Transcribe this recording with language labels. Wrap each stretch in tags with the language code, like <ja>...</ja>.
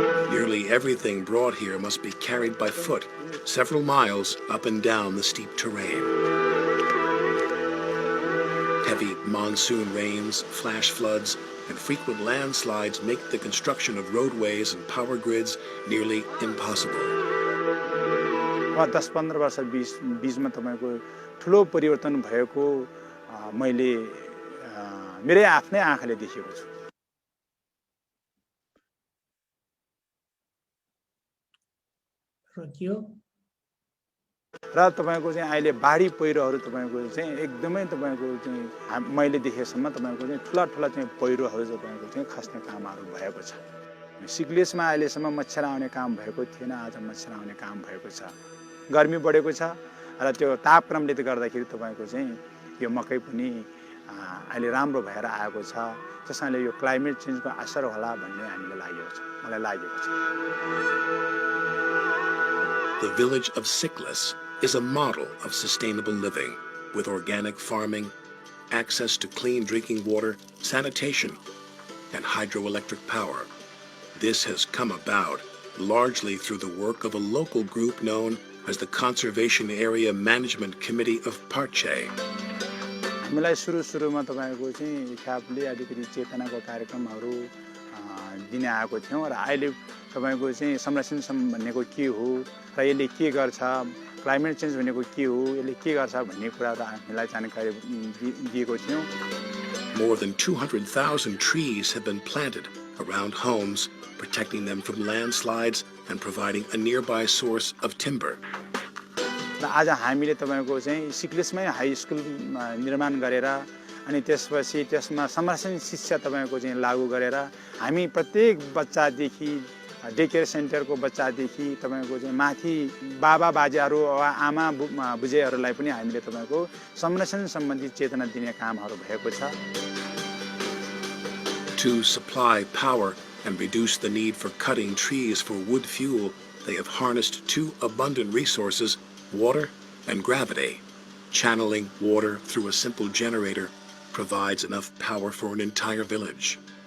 <en>Nearly everything brought here must be carried by foot, several miles up and down the steep terrain. Heavy monsoon rains, flash floods, and frequent landslides make the construction of roadways and power grids nearly impossible.</en> <ne>10-15 वर्ष बीचमा तपाईको ठुलो परिवर्तन भएको मैले मेरै आफ्नै आँखाले देखेको छु। र तपाईको चाहिँ अहिले बाढी पहिरोहरू तपाईको चाहिँ एकदमै तपाईको चाहिँ मैले देखेसम्म तपाईको चाहिँ ठुला चाहिँ पहिरोहरू तपाईको चाहिँ खस्ने कामहरू भएको छ। सिक्लेसमा अहिलेसम्म मच्छर आउने काम भएको थिएन, आज मच्छर आउने काम भएको छ। गर्मी बढेको छ र त्यो तापक्रमले गर्दाखेरि तपाईको चाहिँ यो मकै पनि अहिले राम्रो भएर आएको छ। त्यसैले यो क्लाइमेट चेन्जको असर होला भन्ने हामीलाई लागेको छ, मलाई लागेको छ।</ne> <en>The village of Siklis is a model of sustainable living with organic farming, access to clean drinking water, sanitation, and hydroelectric power. This has come about largely through the work of a local group known as the Conservation Area Management Committee of Parche.</en> <ne>हामीलाई सुरुमा तपाईको चाहिँ खापले अलिकति चेतनाको कार्यक्रमहरू दिने आएको थियौं र अहिले तपाईको चाहिँ संरक्षण भनेको के हो र यसले के गर्छ, क्लाइमेट चेन्ज भनेको के हो, यसले के गर्छ भन्ने कुराहरु हामीलाई जानकारी दिएको थियौं।</ne> <en>More than 200,000 trees have been planted around homes, protecting them from landslides and providing a nearby source of timber.</en> <ne>र आज हामीले तपाईको चाहिँ सिक्लेसमै हाई स्कुल निर्माण गरेर अनि त्यसपछि त्यसमा संरक्षण शिक्षा तपाईको चाहिँ लागू गरेर हामी प्रत्येक बच्चादेखि डे केयर सेन्टरको बच्चादेखि तपाईको चाहिँ माथि बाबा बाजेहरू वा आमा बुझेहरूलाई पनि हामीले तपाईको संरक्षण सम्बन्धी चेतना दिने कामहरू भएको छ।</ne> <en>To supply power and reduce the need for cutting trees for wood fuel, they have harnessed two abundant resources, water and gravity. Channeling water through a simple generator provides enough power for an entire village.</en>